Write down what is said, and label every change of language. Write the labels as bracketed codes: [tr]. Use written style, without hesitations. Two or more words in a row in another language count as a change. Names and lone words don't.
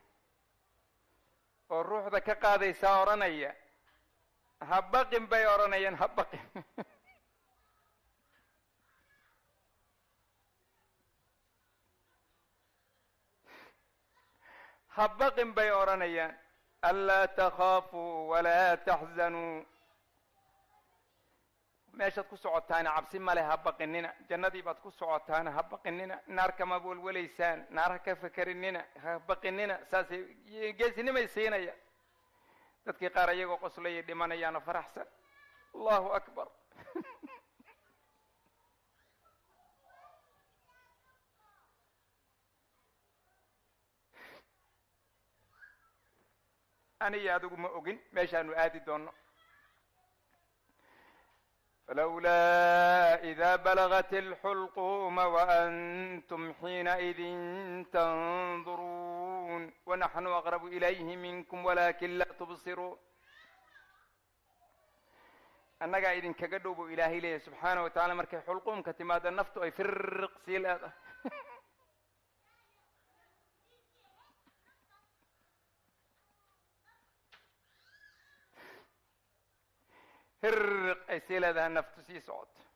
[so] oo ruuxda ka qaadaysaa oranaya ha baqin bay oranayaan ha baqin ha baqin bay oranayaan [ar] ألا تخافوا ولا تحزنوا [so] meeshaad ku socotaana cabsi male ha baqinina, jannadii baad ku socotaana ha baqinina, naar kama welwelaysaan, naar ha ka fakerinina, ha baqinina. saasay geesinimay siinaya. dadkii qaar iyagoo qoslaya dhimanayaana faraxsan. [ar] الله أكبر. [so] aniga adigu ma ogin meeshaanu aadi doono. [ar] فلولا إذا بلغت الحلقوم وأنتم حينئذ تنظرون ونحن أقرب إليه منكم ولكن لا تبصرون. [so] annagaa idinkaga dhowbo ilaahay leeyahay [ar] سبحانه وتعالى [so] markay xulquumka timaada naftu ay firriq sii leedahay. hirriq ay sii leedahay naftu sii socoto.